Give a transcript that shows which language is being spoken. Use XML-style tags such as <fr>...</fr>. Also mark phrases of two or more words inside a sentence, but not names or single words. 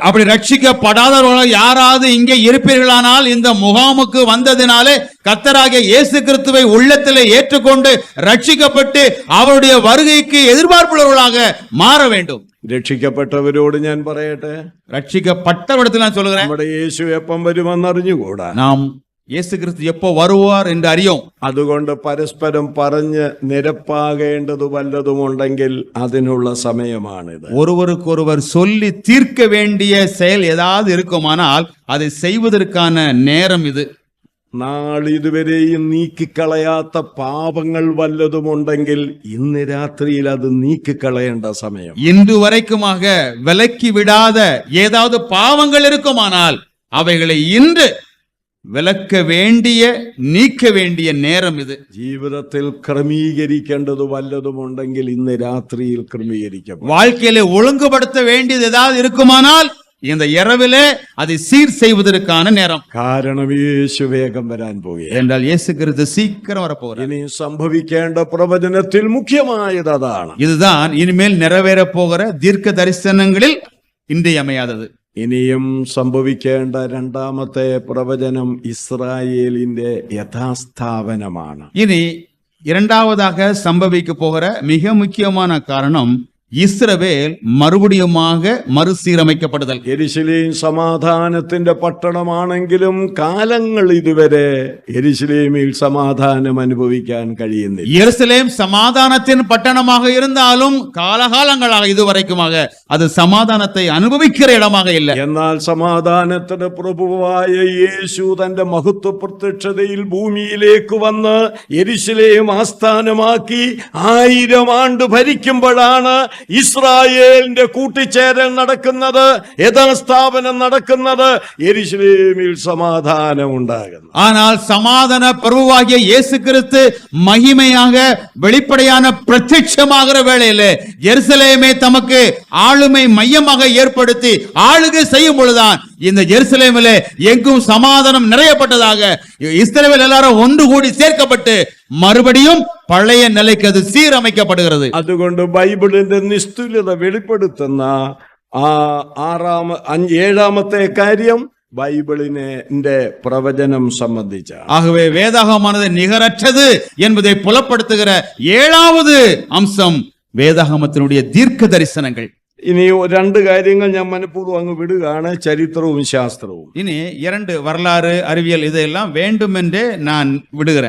<ta>அப்படி ரட்சிக்கப்படாதவர்கள் யாராவது இங்கே இருப்பீர்களானால், இந்த முகாமுக்கு வந்ததினாலே கர்த்தராகிய இயேசு கிறிஸ்துவை உள்ளத்திலே ஏற்றுக்கொண்டு ரட்சிக்கப்பட்டு அவருடைய வருகைக்கு எதிர்பார்ப்புள்ளவர்களாக மாற வேண்டும்.</ta> <ml>രക്ഷിക്കപ്പെട്ടവരോട് ഞാൻ പറയട്ടെ,</ml> <ta>ரட்சிக்கப்பட்டவரிடத்தில் நான் சொல்லுகிறேன்,</ta> <ml>നമ്മുടെ യേശു എപ്പം വരുമെന്നറിഞ്ഞുകൂടാ.</ml> <ta>நாம் இயேசு கிறிஸ்து எப்போ வருவார் என்று அறியோம்.</ta> <ml>അതുകൊണ്ട് പരസ്പരം പറഞ്ഞ് നിരപ്പാകേണ്ടത് വല്ലതുമുണ്ടെങ്കിൽ അതിനുള്ള സമയമാണിത്.</ml> <ta>ஒருவருக்கொருவர் சொல்லி தீர்க்க வேண்டிய செயல் ஏதாவது இருக்குமானால் அதை செய்வதற்கான நேரம் இது.</ta> <ml>നാളിതുവരെയും നീക്കിക്കളയാത്ത പാപങ്ങൾ വല്ലതുമുണ്ടെങ്കിൽ ഇന്ന് രാത്രിയിൽ അത് നീക്കിക്കളയേണ്ട സമയം.</ml> <ta>இன்று வரைக்குமாக விலக்கி விடாத ஏதாவது பாவங்கள் இருக்குமானால் அவைகளை இன்று விலக்க வேண்டிய, நீக்க வேண்டிய நேரம் இது.</ta> <ml>ജീവിതത്തിൽ ക്രമീകരിക്കേണ്ടത് വല്ലതുമുണ്ടെങ്കിൽ ഇന്ന് രാത്രിയിൽ ക്രമീകരിക്കും.</ml> <ta>வாழ்க்கையில ஒழுங்குபடுத்த வேண்டியது ஏதாவது இருக்குமானால் இந்த இரவிலே அதை சீர் செய்வதற்கான நேரம்.</ta> <ml>കാരണം യേശു വേഗം വരാൻ പോകുകയാണ്.</ml> <ta>என்றால் இயேசு கிறிஸ்து சீக்கிரம் வரப்போகிறார்.</ta> <ml>ഇനി സംഭവിക്കേണ്ട പ്രവചനത്തിൽ മുഖ്യമായത് അതാണ്.</ml> <ta>இதுதான் இனிமேல் நிறைவேற போகிற தீர்க்க தரிசனங்களில் இன்றியமையாதது.</ta> <ml>ഇനിയും സംഭവിക്കേണ്ട രണ്ടാമത്തെ പ്രവചനം ഇസ്രായേലിന്റെ യഥാസ്ഥാപനമാണ്.</ml> <ta>இனி இரண்டாவதாக சம்பவிக்க போகிற மிக முக்கியமான காரணம் இஸ்ரவேல் மறுபடியுமாக மறுசீரமைக்கப்படுதல்.</ta> <ml>യെരുശലേം സമാധാനത്തിന്റെ പട്ടണമാണെങ്കിലും കാലങ്ങൾ ഇതുവരെ യെരുശലേമിൽ സമാധാനം അനുഭവിക്കാൻ കഴിയുന്നില്ല.</ml> <ta>எருசலேம் சமாதானத்தின் பட்டணமாக இருந்தாலும் காலகாலங்களாக இதுவரைக்குமாக அது சமாதானத்தை அனுபவிக்கிற இடமாக இல்லை.</ta> <ml>എന്നാൽ സമാധാനത്തിന്റെ പ്രഭുവായ യേശു തന്റെ മഹത്വ പ്രത്യക്ഷതയിൽ ഭൂമിയിലേക്ക് വന്ന് യെരുശലേം ആസ്ഥാനമാക്കി 1000 ആണ്ട് ഭരിക്കുമ്പോഴാണ് ഇസ്രായേലിന്റെ കൂട്ടിച്ചേരൽ നടക്കുന്നത്, യഥാസ്ഥാപനം നടക്കുന്നത്, യെരുശലേമിൽ സമാധാനം ഉണ്ടാകുന്നു.</ml> <ta>ஆனால் சமாதான பிரபுவாகிய இயேசு கிறிஸ்து மகிமையாக வெளிப்படையான பிரத்யட்சமாகிற வேளையிலே எருசலேமை தமக்கு ஆளுமை மையமாக ஏற்படுத்தி ஆளுகை செய்யும் பொழுதுதான் இந்த எருசலேமிலே எங்கும் சமாதானம் நிறையப்பட்டதாக இஸ்ரவேல் எல்லாரும் ஒன்று கூடி சேர்க்கப்பட்டு மறுபடியும் பழைய நிலைக்கு அது சீரமைக்கப்படுகிறது.</ta> <ml>അതുകൊണ്ട് ബൈബിളിന്റെ നിസ്തുല്യത വെളിപ്പെടുത്തുന്ന ഏഴാമത്തെ കാര്യം ബൈബിളിന്റെ പ്രവചനം സംബന്ധിച്ചാണ്.</ml> <ta>ஆகவே வேதாகமானது நிகரற்றது என்பதை புலப்படுத்துகிற 7வது அம்சம் வேதாகமத்தினுடைய தீர்க்க தரிசனங்கள்.</ta> <ml>ഇനി 2 കാര്യങ്ങൾ ഞാൻ മനഃപൂർവ്വം അങ്ങ് വിടുകയാണ്, ചരിത്രവും ശാസ്ത്രവും.</ml> <ta>இனி 2 வரலாறு, அறிவியல் இதையெல்லாம் வேண்டுமென்றே நான் விடுகிறேன்.</ta>